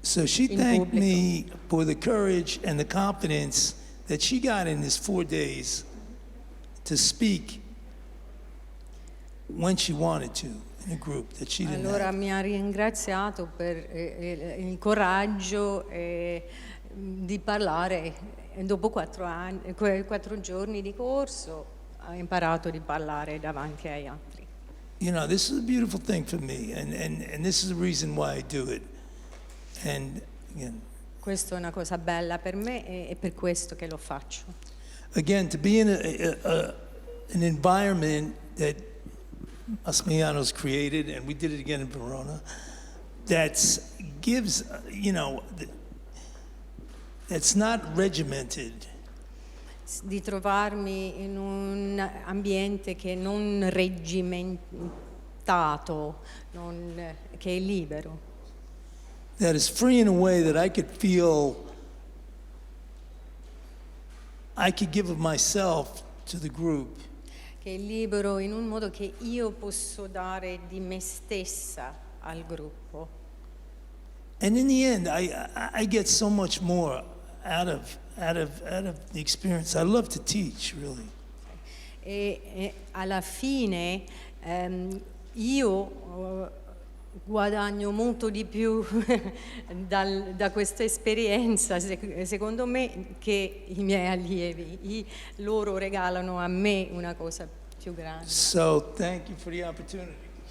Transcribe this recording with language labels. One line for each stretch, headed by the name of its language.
English: So she thanked me for the courage and the confidence that she got in these 4 days to speak when she wanted to in a group that she didn't
Italian: Allora mi ha ringraziato per il coraggio di parlare. E dopo 4 giorni di corso ha imparato di parlare davanti agli altri.
English: You know, this is a beautiful thing for me, and this is the reason why I do it. And again,
Italian: Questa è una cosa bella per me e è per questo che lo faccio.
English: again, to be in an environment that Massimiliano's created, and we did it again in Verona, that gives, you know, it's not regimented.
Italian: Di trovarmi in un ambiente che non regimentato, che è libero.
English: That is free in a way that I could feel I could give of myself to the group.
Italian: Che è libero in un modo che io posso dare di me stessa al gruppo.
English: And in the end, I get so much more out of the experience. I love to teach, really.
Italian: E alla fine io guadagno molto di più da questa esperienza, secondo me, che i miei allievi. Loro regalano a me una cosa più grande.
English: So thank you for the opportunity.